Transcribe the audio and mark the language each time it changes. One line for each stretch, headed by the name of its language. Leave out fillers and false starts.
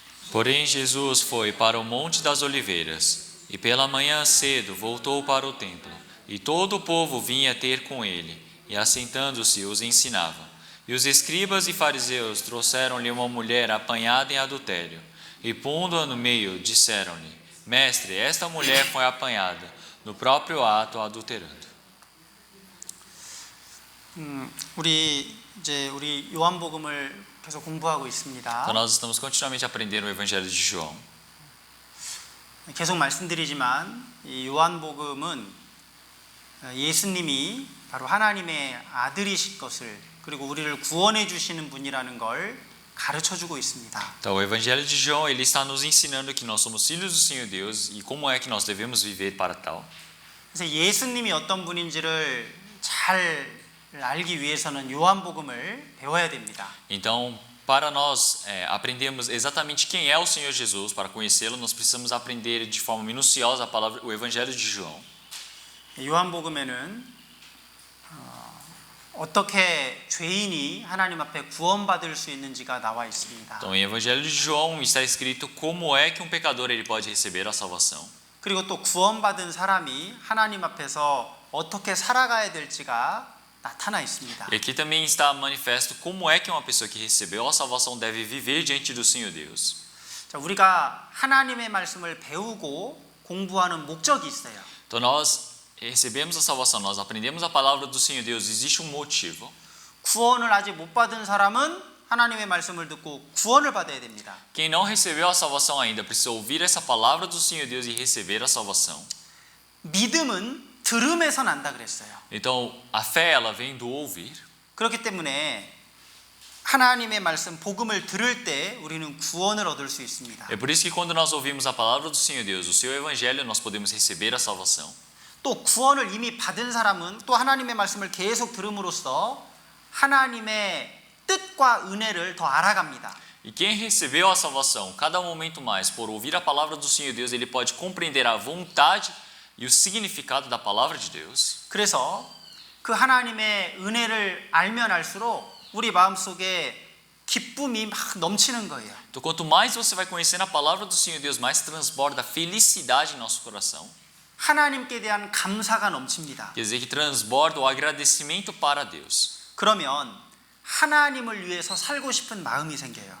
Portuguese: Porém Jesus foi para o Monte das Oliveiras, e pela manhã cedo voltou para o templo, e todo o povo vinha ter com ele, e assentando-se os ensinava. E os escribas e fariseus trouxeram-lhe uma mulher apanhada em adultério, e pondo-a no meio, disseram-lhe: Mestre, esta mulher foi apanhada no próprio ato adulterando.
Korean: 우리 요한복음을 계속 공부하고 있습니다.
Portuguese: Então nós estamos continuamente aprendendo o Evangelho de João.
Korean: 계속 말씀드리지만 이 요한복음은 예수님이 바로 하나님의 아들이실 것을 그리고 우리를 구원해 주시는 분이라는 걸 가르쳐 주고 있습니다.
Portuguese: Então o Evangelho de João ele está nos ensinando que nós somos filhos do Senhor Deus e como é que nós devemos viver para tal.
Korean: 그래서 예수님이 어떤 분인지를 잘 알기 위해서는 요한복음을 배워야 됩니다.
Portuguese: Então, para nós aprendermos exatamente quem é o Senhor Jesus, para conhecê-lo, nós precisamos aprender de forma minuciosa a palavra, o Evangelho de João.
Korean: 요한복음에는 어떻게 죄인이 하나님 앞에 구원받을 수 있는지가 나와 있습니다.
Portuguese: Então, em Evangelho de João está escrito como é que um pecador ele pode receber a salvação.
Korean: 그리고 또 구원받은 사람이 하나님 앞에서 어떻게 살아가야 될지가 나타나 있습니다.
Portuguese: E aqui também está manifesto como é que uma pessoa que recebeu a salvação deve viver diante do Senhor Deus.
Korean: 자, 우리가 하나님의 말씀을 배우고 공부하는 목적이 있어요.
Portuguese: Então nós recebemos a salvação, nós aprendemos a palavra do Senhor Deus, existe um motivo.
Korean: 구원을 아직 못 받은 사람은 하나님의 말씀을 듣고 구원을 받아야 됩니다.
Portuguese: Quem não recebeu a salvação ainda precisa ouvir essa palavra do Senhor Deus e receber a salvação.
Korean: 믿음은 들음에서 난다 그랬어요.
Portuguese: Então, a fé ela vem do ouvir.
Korean: 그렇기 때문에 하나님의 말씀 복음을 들을 때 우리는 구원을 얻을 수 있습니다.
Portuguese: É por isso que quando nós ouvimos a palavra do Senhor Deus, o seu evangelho, nós podemos receber a salvação.
Korean: 또 구원을 이미 받은 사람은 또 하나님의 말씀을 계속 들음으로써 하나님의 뜻과 은혜를 더 알아갑니다.
Portuguese: E quem recebeu a salvação, cada momento mais, por ouvir a palavra do Senhor Deus, ele pode compreender a vontade e o significado da palavra de Deus.
Korean: 그래서 그 하나님의 은혜를 알면 알수록 우리 마음속에 기쁨이 막 넘치는 거예요.
Portuguese: Então, quanto mais você vai conhecendo a palavra do Senhor Deus, mais transborda a felicidade em nosso coração.
Korean: 하나님께 대한 감사가 넘칩니다.
Portuguese: Quer dizer que transborda o agradecimento para Deus.
Korean: 그러면 하나님을 위해서 살고 싶은 마음이 생겨요.